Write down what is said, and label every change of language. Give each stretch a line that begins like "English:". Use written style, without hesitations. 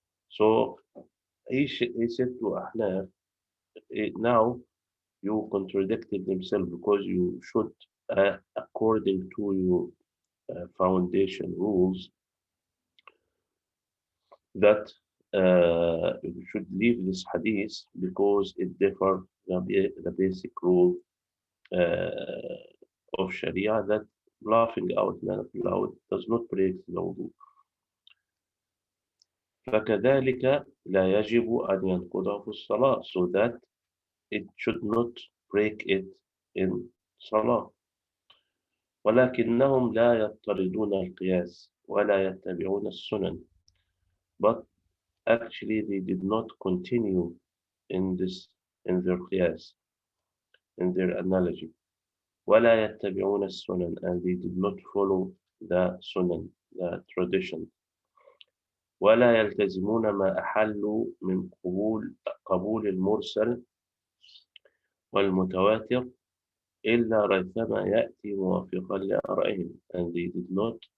English: So he said to Ahnaf, now you contradicted himself because you should, according to your foundation rules, that you should leave this hadith because it differs the basic rule of Sharia that laughing out loud does not break the wudu.
Arabic: فكذلك لا يجب أن ينقضه في الصلاة
English: so that it should not break it in salah.
Arabic: ولكنهم لا يضطردون القياس ولا يتبعون السنن.
English: But actually they did not continue in their qiyas, in their analogy.
Arabic: ولا يتبعون السنن
English: and they did not follow the sunan, the tradition.
Arabic: ولا يلتزمون ما أحلوا من قبول المرسل والمتواتر إلا ريثما يأتي موافقا لآرائهم,
English: and they did not